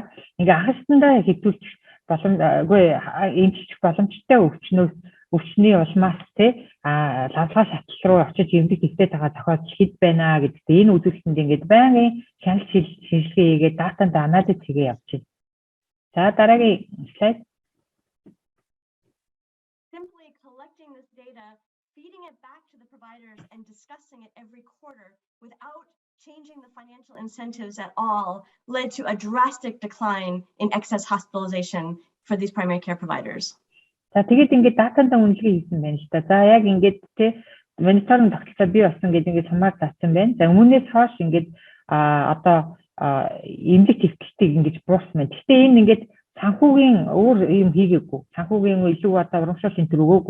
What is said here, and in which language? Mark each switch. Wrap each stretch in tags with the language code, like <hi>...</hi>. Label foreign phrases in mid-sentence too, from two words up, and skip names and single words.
<mn>Ингээ анхан шатандаа хэвтүүлж боломжгүй эмчилчих боломжтой өвчний улмаас лавлгаа шатлал руу очиж эмгэг төвтэй байгаа тохиолдол хэд байна гэдэгт энэ үзүүлэлтэнд ингээд байнгын хяналт шинжилгээ хийгээд датанд анализ хийгээ явж байна. За дараагийн слайд.</mn> <en>Simply collecting this data, feeding it back to the providers and discussing it every quarter without changing the financial incentives at all led to a drastic decline in excess hospitalization for these primary care providers.</en> <mn>За тэгээд ингээд датанда үнэлгээ хийсэн байна л да. За яг ингээд мониторинг тогтолцоо бий болсон гэдэг ингээд сумаар заасан байна. За өмнөөс хойш ингээд одоо эмгэг төвчлөлтийг ингэж буурсан байна. Гэхдээ энэ ингээд санхүүгийн өөр юм хийгээгүй. Санхүүгийн илүү одоо урамшуул энэ төр өгөөгүй.</mn>